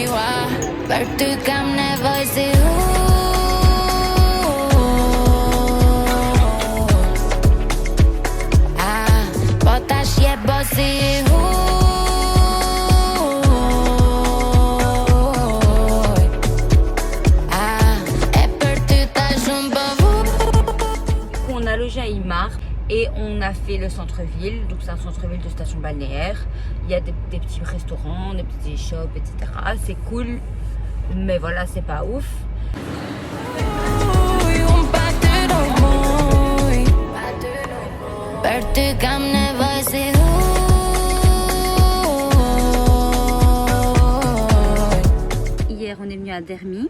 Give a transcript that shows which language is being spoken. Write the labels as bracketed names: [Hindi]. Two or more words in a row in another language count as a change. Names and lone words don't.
[English] Why? [Albanian] Për ty kam nevoj si po tash je bo si për ty tash unë po [French] On a logé à Imar. Et on a fait le centre-ville, donc c'est un centre-ville de station balnéaire. Il y a des petits restaurants, des petits shops, etc. C'est cool, mais voilà, c'est pas ouf. Hier, on est venu à Dermi.